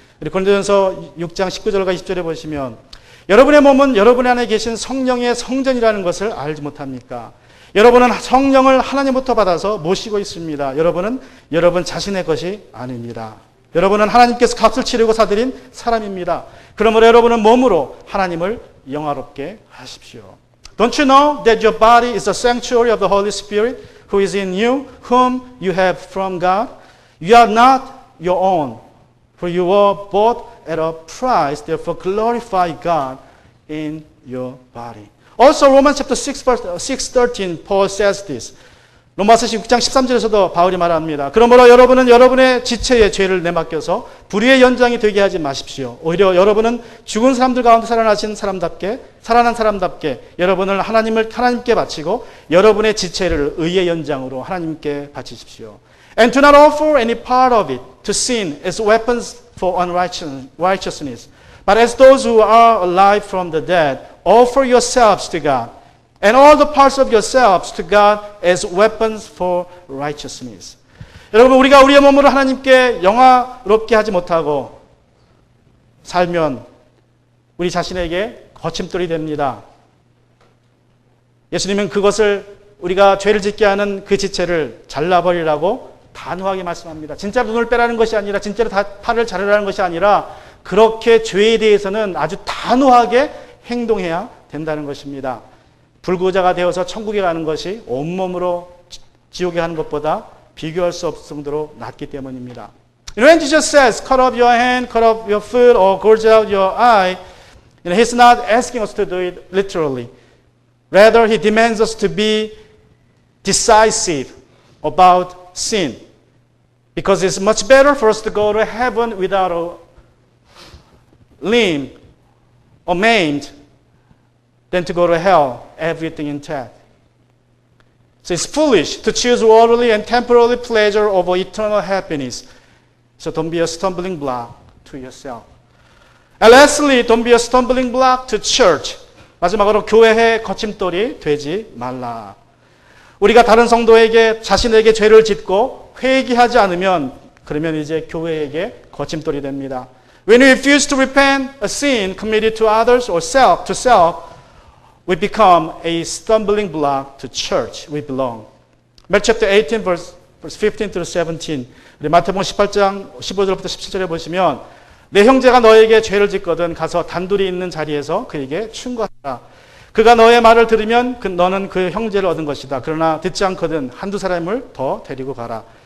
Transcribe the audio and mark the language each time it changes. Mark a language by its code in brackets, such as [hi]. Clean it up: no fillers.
[ko] 우리 고린도전서 6장 19절과 20절에 보시면 여러분의 몸은 여러분 안에 계신 성령의 성전이라는 것을 알지 못합니까? 여러분은 성령을 하나님부터 받아서 모시고 있습니다. 여러분은 여러분 자신의 것이 아닙니다. 여러분은 하나님께서 값을 치르고 사들인 사람입니다. 그러므로 여러분은 몸으로 하나님을 영화롭게 하십시오. [en] Don't you know that your body is the sanctuary of the Holy Spirit who is in you, whom you have from God? You are not your own, for you were bought at a price. Therefore glorify God in your body. Also Romans chapter 6:13 Paul says this. [ko] 로마서 6장 13절에서도 바울이 말합니다. 그러므로 여러분은 여러분의 지체의 죄를 내맡겨서 불의의 연장이 되게 하지 마십시오. 오히려 여러분은 죽은 사람들 가운데 살아난 사람답게 여러분을 하나님께 바치고 여러분의 지체를 의의 연장으로 하나님께 바치십시오. [en] And do not offer any part of it to sin as weapons for unrighteousness, but as those who are alive from the dead, offer yourselves to God. And all the parts of yourselves to God as weapons for righteousness. [ko] 여러분, 우리가 우리의 몸으로 하나님께 영화롭게 하지 못하고 살면 우리 자신에게 거침돌이 됩니다. 예수님은 그것을 우리가 죄를 짓게 하는 그 지체를 잘라버리라고 단호하게 말씀합니다. 진짜로 눈을 빼라는 것이 아니라, 진짜로 팔을 자르라는 것이 아니라 그렇게 죄에 대해서는 아주 단호하게 행동해야 된다는 것입니다. 불구자가 되어서 천국에 가는 것이 온몸으로 지옥에 가는 것보다 비교할 수 없을 정도로 낫기 때문입니다. [en] When Jesus says, cut off your hand, cut off your foot, or gouge out your eye, He's not asking us to do it literally. Rather, He demands us to be decisive about sin. Because it's much better for us to go to heaven without a limb or maimed than to go to hell, everything intact. So it's foolish to choose worldly and temporary pleasure over eternal happiness. So don't be a stumbling block to yourself. And lastly, don't be a stumbling block to church. [ko] 마지막으로 교회의 거침돌이 되지 말라. 우리가 다른 성도에게 자신에게 죄를 짓고 회개하지 않으면 그러면 이제 교회에게 거침돌이 됩니다. [en] When we refuse to repent a sin committed to others or to self, we become a stumbling block to church we belong. Matthew chapter 18 verse 15 through 17. [ko] 우리 마태복음 18장 15절부터 17절에 보시면 내 형제가 너에게 죄를 짓거든 가서 단둘이 있는 자리에서 그에게 충고하라. 그가 너의 말을 들으면 너는 그 형제를 얻은 것이다. 그러나 듣지 않거든 한두 사람을 더 데리고 가라.